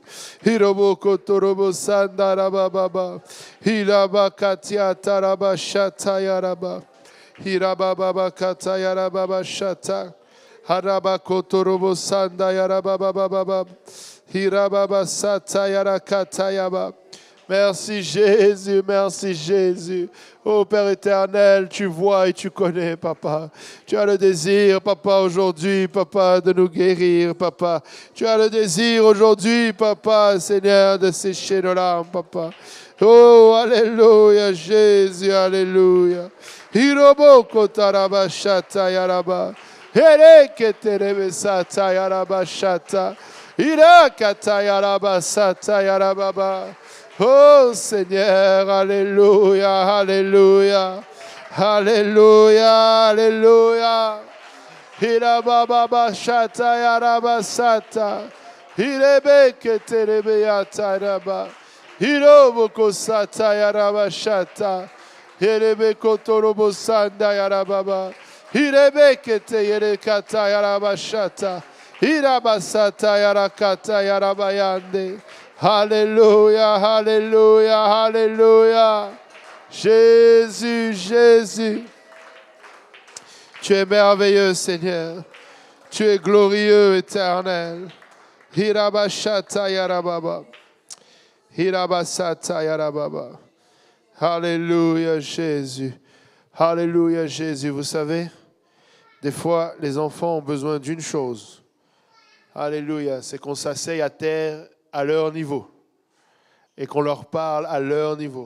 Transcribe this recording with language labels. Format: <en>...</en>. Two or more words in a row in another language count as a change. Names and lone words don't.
<fr>Hirobo kotorobo sandaraba baba. Hilabakatia taraba shata yaraba. Hirababa kata yarababa shata. Harabakotorobo sanda yarababa baba. Hirababa sata yarakata yaba. Merci Jésus, merci Jésus. Oh Père éternel, tu vois et tu connais, papa. Tu as le désir, papa, aujourd'hui, papa, de nous guérir, papa. Tu as le désir aujourd'hui, papa, Seigneur, de sécher nos larmes, papa. Oh, alléluia, Jésus, alléluia. Hiroboko tarabashata yaraba. Hereketerebe sata yaraba shata. Hirakata yaraba sata yarababa. Oh Seigneur, alléluia, alléluia, alléluia, alléluia. Hirababa shata yaraba sata. Hirebe terebe yataraba. Hiroboko sata yaraba shata. Hirebe kotorobo sanda yarababa. Hirebe kete yerekata yaraba shata. Hirabasata yarakata yarabayande. Alléluia, alléluia, alléluia. Jésus, Jésus. Tu es merveilleux, Seigneur. Tu es glorieux, éternel. Hirabashata yarababa. Hirabasata yarababa. Alléluia, Jésus. Alléluia, Jésus. Vous savez, des fois, les enfants ont besoin d'une chose. Alléluia, c'est qu'on s'asseye à terre à leur niveau et qu'on leur parle à leur niveau.</fr>